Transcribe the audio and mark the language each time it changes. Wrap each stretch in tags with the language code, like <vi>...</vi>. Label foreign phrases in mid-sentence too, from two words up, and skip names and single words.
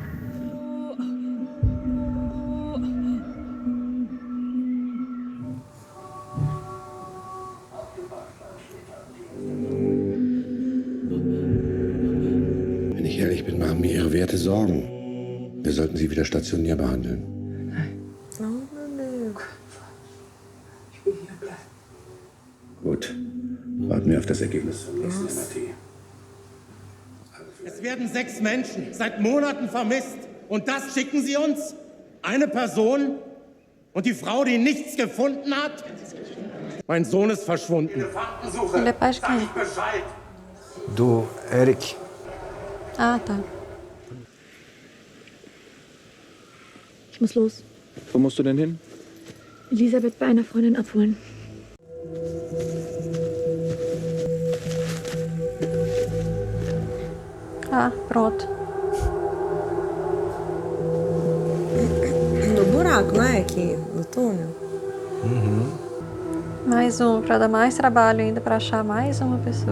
<de>Wenn ich ehrlich bin, machen mir Ihre Werte Sorgen. Wir sollten Sie wieder stationär behandeln.</de> <pt>Oh, meu Deus.</pt> <de>Gut. Warten wir auf das Ergebnis vom nächsten MRT. Es werden 6 Menschen seit Monaten vermisst. Und das schicken Sie uns? Eine Person? Und die Frau, die nichts gefunden hat? Mein Sohn ist verschwunden.</de> <pt>Ele é pai de quem? Do Eric. Ah, tá.</pt> <de>Ich muss los. Wo musst du denn hin? Elisabeth bei einer Freundin abholen.</de> <pt>Ah, pronto. No buraco, não é? Aqui, no túnel. Mais um, pra dar mais trabalho ainda, pra achar mais uma pessoa.</pt>